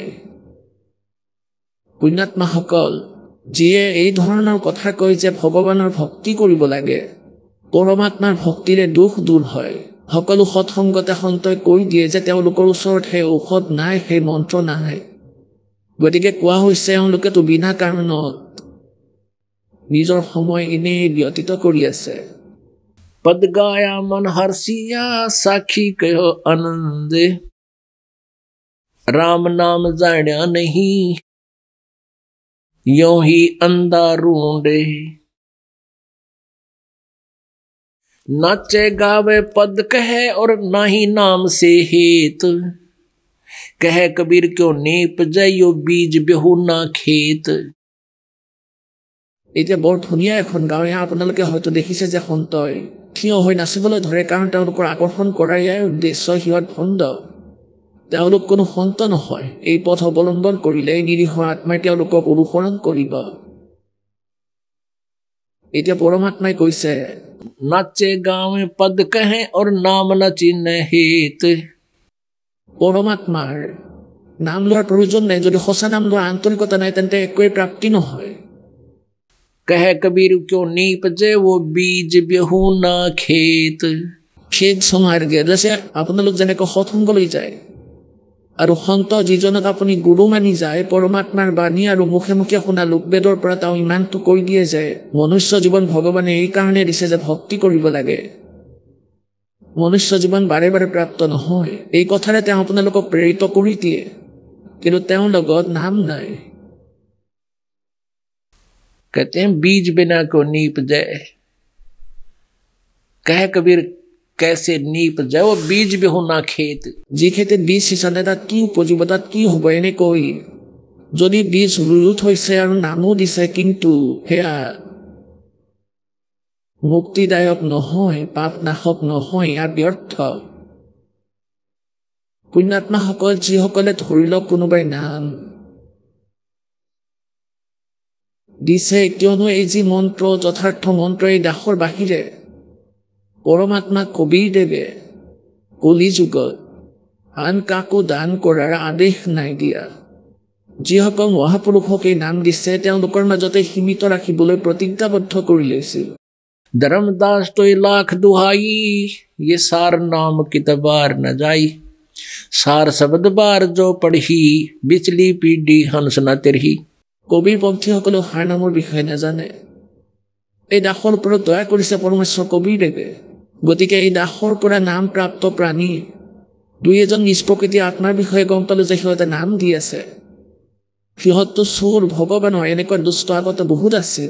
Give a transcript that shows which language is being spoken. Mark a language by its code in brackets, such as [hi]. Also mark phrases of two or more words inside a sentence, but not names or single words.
[as] পুণ্যাত্মাসকল, যিয়ে এই ধৰণৰ কথা কয় যে ভগৱানৰ ভক্তি কৰিব লাগে, পৰমাত্মাৰ ভক্তিৰে দুখ দূৰ হয়, সকলো সৎসংগতে সন্তই কৈ দিয়ে যে তেওঁলোকৰ ওচৰত সেই ঔষধ নাই, সেই মন্ত্ৰ নাই। গতিকে কোৱা হৈছে এওঁলোকেতো বিনা কাৰণত নিজৰ সময় এনেই ব্যতীত কৰি আছে। [hi] पद गाया मन हर्षिया साखी कहो आनंद राम नाम जाण्या नहीं यों ही अंधा रूंडे नाचे गावे पद कहे और ना ही नाम से हेत कहे कबीर क्यों नीप जाइयो बीज बेहू ना खेत। [as] এতিয়া বৰ ধুনীয়া এখন গাঁও। এয়া আপোনালোকে হয়তো দেখিছে যে সন্তই থিয় হৈ নাচিবলৈ ধৰে, কাৰণ তেওঁলোকৰ আকৰ্ষণ কৰাৰ ইয়াৰ উদ্দেশ্য। সিহঁত ভণ্ড, তেওঁলোক কোনো সন্ত নহয়। এই পথ অৱলম্বন কৰিলে নিৰীহ আত্মাই তেওঁলোকক অনুসৰণ কৰিব। এতিয়া পৰমাত্মাই কৈছে [hi] नाचे गावे पद कहे और नाम न चिन्ह हेत। [as] পৰমাত্মাৰ নাম লোৱাৰ প্ৰয়োজন নাই। যদি সঁচা নাম লোৱাৰ আন্তৰিকতা নাই তেন্তে একোৱেই প্ৰাপ্তি নহয়। [hi] कहे कबीर क्यों नीप जे वो बीज बेहू ना खेत। [as] খেদ সমাৰ্গে যে আপোনালোক যেনেকৈ সৎসংগলৈ যায় আৰু সন্ত যিজনক আপুনি গুৰু মানি যায়, পৰমাত্মাৰ বাণী আৰু মুখে মুখে শুনা লোকবেদৰ পৰা তেওঁ ইমানটো কৈ দিয়ে যে মনুষ্য জীৱন ভগৱানে এই কাৰণে দিছে যে ভক্তি কৰিব লাগে। মনুষ্য জীৱন বাৰে বাৰে প্ৰাপ্ত নহয়, এই কথাৰে তেওঁ আপোনালোকক প্ৰেৰিত কৰি দিয়ে, কিন্তু তেওঁৰ লগত নাম নাই। [hi] कहते हैं बीज बिना को नीप जाए। कहे कबीर कैसे नीप जाए वो बीज बेहू ना खेत। [as] যি খেতিত বীজ সিঁচালে তাত কি উপজিব, তাত কি হ'ব এনেকৈ যদি বীজ ৰুই থৈছে আৰু নামো দিছে, কিন্তু সেয়া মুক্তিদায়ক নহয়, পাপ নাশক নহয়, ইয়াৰ ব্যৰ্থ। পুণ্যাত্মাসকল যিসকলে ধৰি লওক কোনোবাই নাম দিছে, কিয়নো এই যি মন্ত্ৰ যথাৰ্থ মন্ত্ৰ, এই দাসৰ বাহিৰে পৰমাত্মা কবীৰদেৱে কলি যুগত আন কাকো দান কৰাৰ আদেশ নাই দিয়া। যিসকল মহাপুৰুষক এই নাম দিছে তেওঁলোকৰ মাজতে সীমিত ৰাখিবলৈ প্ৰতিজ্ঞাবদ্ধ কৰি লৈছিল। [hi] धर्मदास तो ये लाख दुहाई ये सार नाम कितबार न जाई सार शब्द बार जो पढ़ी बिचली पीढ़ी हंस न तिरही। [as] কবিৰপন্থীসকলেও সাৰ নামৰ বিষয়ে নাজানে। এই দাসৰ ওপৰত দয়া কৰিছে পৰমেশ্বৰ কবিৰদেৱে। গতিকে এই দাসৰ পৰা নাম প্ৰাপ্ত প্ৰাণী দুই এজন নিজ প্ৰকৃতি আত্মাৰ বিষয়ে গম পালোঁ যে সিহঁতে নাম দি আছে। সিহঁতটো চোৰ ভগৱানৰ এনেকুৱা দুষ্ট আগতে বহুত আছিল।